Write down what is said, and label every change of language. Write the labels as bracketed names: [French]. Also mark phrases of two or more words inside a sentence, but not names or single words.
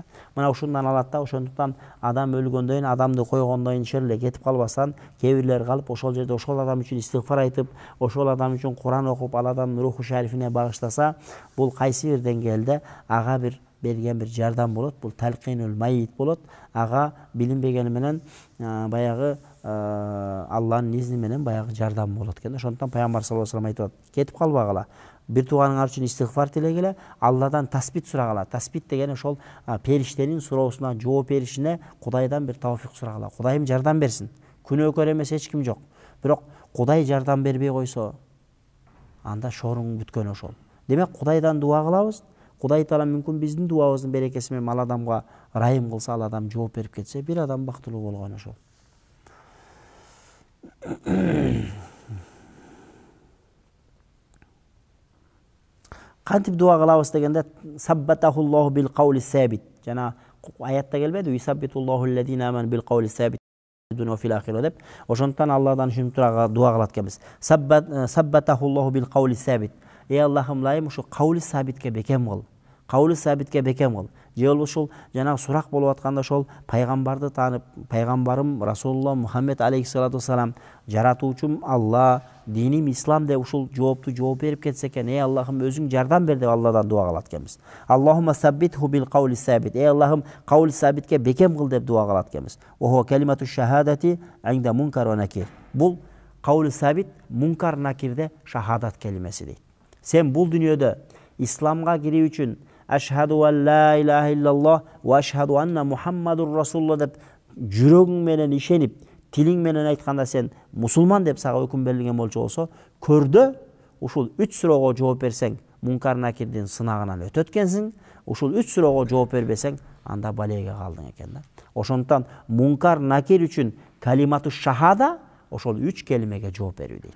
[Kyrgyz] Мына ушундан алат да, ошондуктан адам өлгөндөн кийин, адамды койгондон кийин шерле кетип калбастан, кээ бирлер калып ошол жерде ошол адам үчүн истигфар айтып, ошол адам үчүн Куран окуп, ал адамдын руху шарифине багыштаса, бул кайсы бир деңгээлде ага бир берген бир жардам болот. Бул [Arabic] تلقين الميت [Kyrgyz] болот. Ага билинбегени менен баягы Алланын изни менен баягы жардам болот экен. Ошондуктан пайгамбар [Arabic] صلى الله عليه وسلم [Kyrgyz] айтат, кетип калбагыла. Бир тууганыңар үчүн истигфар тилегиле, Алладан таспит сурагыла. Таспит деген ошол периштенин суроосуна жооп беришине Кудайдан бир тавфик сурагыла. Кудайым жардам берсин. Күнөөкөр эмес эч ким жок. Бирок Кудай жардам бербей койсо, анда шоруң бүткөн ошол. Демек Кудайдан дуа кылабыз. Кудай Таала мүмкүн биздин дуабыздын берекеси менен ал адамга райым кылса, ал адам жооп берип кетсе, бир адам бактылуу болгон ошол. Кантип дуа кылабыз дегенде, [Arabic] ثبته الله بالقول الثابت. [Kyrgyz] Жана аятта келбеди, [Arabic] يثبت الله الذين آمنوا بالقول الثابت الدنيا في الآخرة деп. [Kyrgyz] Ошондуктан Алладан ушинтип дуа кылат экенбиз. [Arabic] ثبته الله بالقول الثابت. [Kyrgyz] Эй Аллахым лайым шу каули сабитке бекем кыл. Каули сабитке бекем кыл. же болбосо ушул жанагы сурак болуп атканда ошол пайгамбарды таанып, пайгамбарым Расулулла Мухаммед алейхиссалату вассалам, жаратуучум Алла, диним ислам деп ушул жоопту жооп берип кетсе экен, эй Аллахым өзүң жардам бер деп Алладан дуа кылат экенбиз. [Arabic] اللهم ثبته بالقول الثابت, [Kyrgyz] эй Аллахым каули сабитке бекем кыл деп дуа кылат экенбиз. [Arabic] هو كلمة الشهادة عند منكر ونكير. [Kyrgyz] Бул каули сабит мункар накирде шахадат келимеси дейт. Сен бул дүйнөдө исламга кирүү үчүн [Arabic] أشهد أن لا إله إلا الله وأشهد أن محمد رسول الله [Kyrgyz] деп жүрөгүң менен ишенип, тилиң менен айтканда сен мусулман деп сага өкүм берилген болчу болсо, көрдө ушул 3 суроого жооп берсең, мункар накирдин сынагынан өтөт экенсиң. Ушул 3 суроого жооп бербесең, анда балеге калдың экен да. Ошондуктан мункар накир үчүн [Arabic] كلمة الشهادة [Kyrgyz] ошол 3 келимеге жооп берүү дейт.